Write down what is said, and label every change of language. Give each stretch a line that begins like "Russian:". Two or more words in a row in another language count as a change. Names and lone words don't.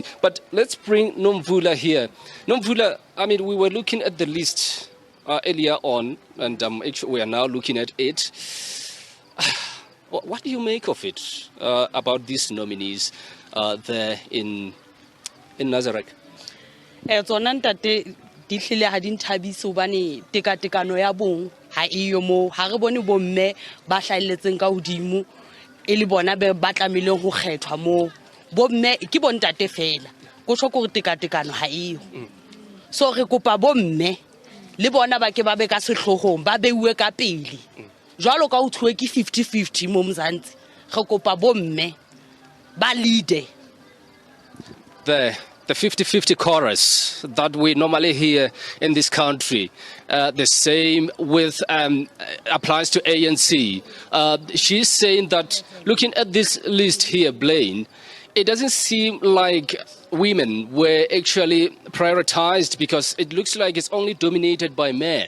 English: But let's bring Nomvula here. Nomvula, I mean, we were looking at the list earlier on, and actually we are now looking at it. What do you make of it, about these nominees there in Nazareth?
Southern Sotho: Tsona ntate di hlile ha di nthabise hobane tekatekano ya bong ha iyo mo ha re bone bomme ba hlailetseng ka hodimo e le bona ba tlamileng ho kgethwa mo bomme ke bontate fela go tshwa go tekatekano ha iyo so re kopa bomme le bona ba ke ba be ka sehlogong ba beuwe ka pele jwalo ka ho thwe ke 50-50 mo Mzansi re kopa bomme ba leader.
English: The 50-50 chorus that we normally hear in this country, the same with applies to ANC. She's saying that looking at this list here, Blaine, it doesn't seem like women were actually prioritized because it looks like it's only dominated by men.